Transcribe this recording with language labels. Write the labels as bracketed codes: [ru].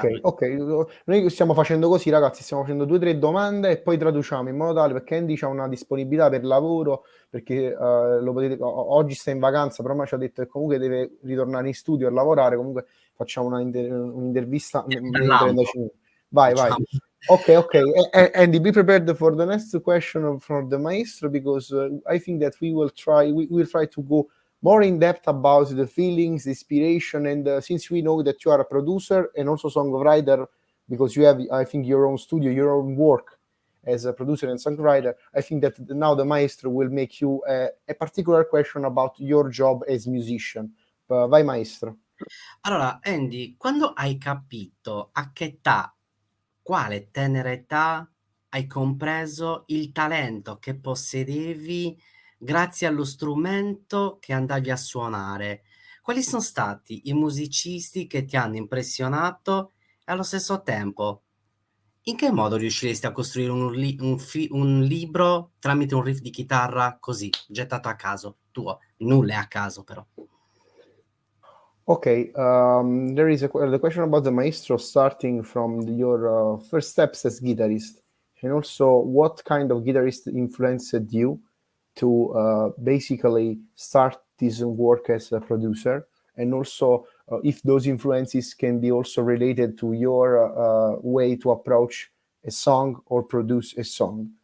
[it] Ok, noi stiamo facendo così, ragazzi, stiamo facendo 2 o 3 domande e poi traduciamo in modo tale, perché Andy ha una disponibilità per lavoro, perché lo potete, oggi sta in vacanza, però mi ci ha detto che comunque deve ritornare in studio a lavorare, comunque facciamo un'intervista nei 35 minuti. Vai. Ok. [en] Andy, be prepared for the next question from the maestro, because I think that we will try to go more in depth about the feelings, the inspiration, and since we know that you are a producer and also songwriter, because you have, I think, your own studio, your own work as a producer and songwriter, I think that now the maestro will make you a particular question about your job as musician. Vai maestro. [it] Allora, Andy, quando hai capito a che età, quale tenera età hai compreso il talento che possedevi grazie allo strumento che andavi a suonare? Quali sono stati i musicisti che ti hanno impressionato e allo stesso tempo, in che modo riusciresti a costruire un libro tramite un riff di chitarra così, gettato a caso, tuo? Nulla è a caso, però. [en] Okay, there is the question about the maestro starting from your first steps as guitarist, and also what kind of guitarist influenced you to basically start this work as a producer, and also if those influences can be also related to your way to approach a song or produce a song.